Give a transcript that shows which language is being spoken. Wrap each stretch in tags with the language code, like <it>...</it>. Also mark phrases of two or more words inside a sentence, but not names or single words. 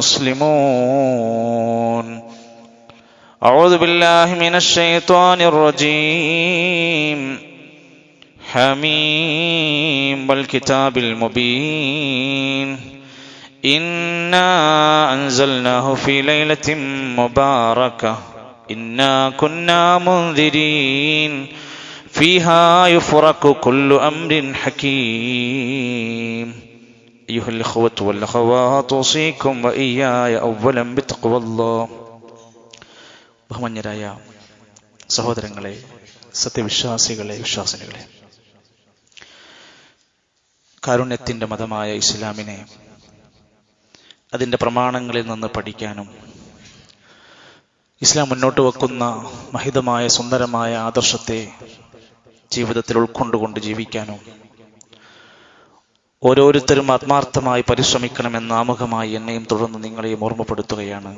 <ar>مسلمون أعوذ بالله من الشيطان الرجيم حميم والكتاب المبين إنا أنزلناه في ليلة مباركة إنا كنا منذرين فيها يفرق كل أمر حكيم أيها الإخوة والأخوات أوصيكم وإياي أولا بتقوى الله</ar> <ml>ബഹുമാന്യരായ സഹോദരങ്ങളെ, സത്യവിശ്വാസികളെ, വിശ്വാസിനികളെ, കാരുണ്യത്തിൻ്റെ മതമായ ഇസ്ലാമിനെ അതിൻ്റെ പ്രമാണങ്ങളിൽ നിന്ന് പഠിക്കാനും ഇസ്ലാം മുന്നോട്ട് വെക്കുന്ന മഹിതമായ സുന്ദരമായ ആദർശത്തെ ജീവിതത്തിൽ ഉൾക്കൊണ്ടുകൊണ്ട് ജീവിക്കാനും ഓരോരുത്തരും ആത്മാർത്ഥമായി പരിശ്രമിക്കണമെന്ന് ആമുഖമായി എന്നെയും തുടർന്ന് നിങ്ങളെയും ഓർമ്മപ്പെടുത്തുകയാണ്.</ml>